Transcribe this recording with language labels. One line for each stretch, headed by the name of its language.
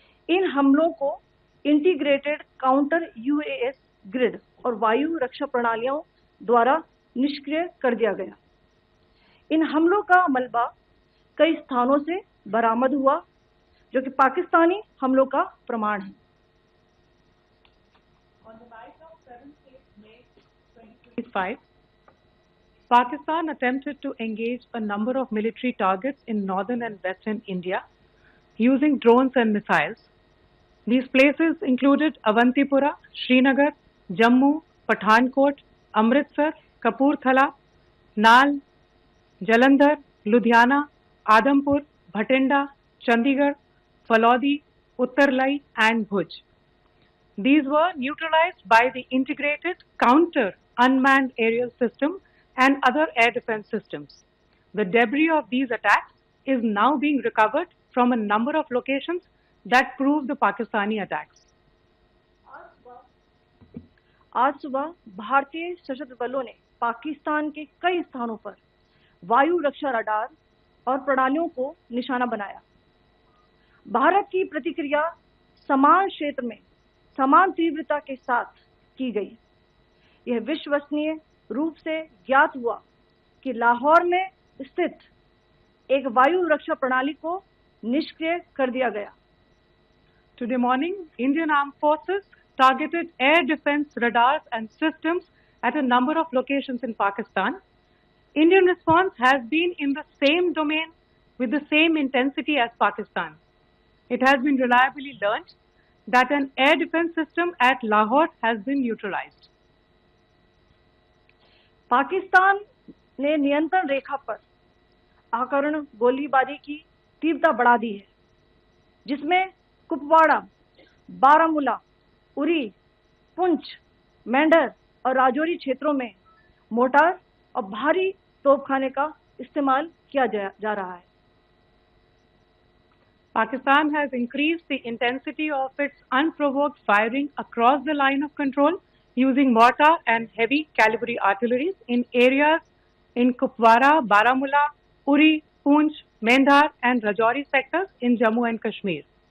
Hindi: इन हमलों को integrated counter US grid और वायु रक्षा प्रणालियों द्वारा निष्क्रिय कर दिया गया। इन हमलों का मलबा कई स्थानों से बरामद हुआ, जो कि पाकिस्तानी हमलों का प्रमाण है।
English: On the night of 7th May 2025, Pakistan attempted to engage a number of military targets in northern and western India using drones and missiles. These places included Avantipura, Srinagar, Jammu, Pathankot, Amritsar, Kapurthala, Nal, Jalandhar, Ludhiana, Adampur, Bhatinda, Chandigarh, Falodi, Uttarlai and Bhuj. These were neutralized by the integrated counter unmanned aerial system and other air defense systems. The debris of these attacks is now being recovered from a number of locations that prove the Pakistani attacks.
Hindi: आज सुबह भारतीय सशस्त्र बलों ने पाकिस्तान के कई स्थानों पर वायु रक्षा रडार और प्रणालियों को निशाना बनाया। भारत की प्रतिक्रिया समान क्षेत्र में समान तीव्रता के साथ की गई। यह विश्वसनीय रूप से ज्ञात हुआ कि लाहौर में स्थित एक वायु रक्षा प्रणाली को निष्क्रिय कर दिया गया।
English: Today morning, Indian Armed Forces targeted air defense radars and systems at a number of locations in Pakistan. Indian response has been in the same domain with the same intensity as Pakistan. It has been reliably learned that an air defense system at Lahore has been neutralized.
Hindi: Pakistan ने नियंत्रण रेखा पर आकरण गोलीबारी की तीव्रता बढ़ा दी है, जिसमें कुपवाड़ा, बारामूला, उरी, पुंछ, मेंढर और राजौरी क्षेत्रों में मोर्टार और भारी तोपखाने का इस्तेमाल किया जा रहा है।
English: Pakistan has increased the intensity of its unprovoked firing across the line of control using mortar and heavy calibre artilleries in areas in Kupwara, Baramulla, Uri, Poonch, Mendhar and Rajouri sectors in Jammu and Kashmir.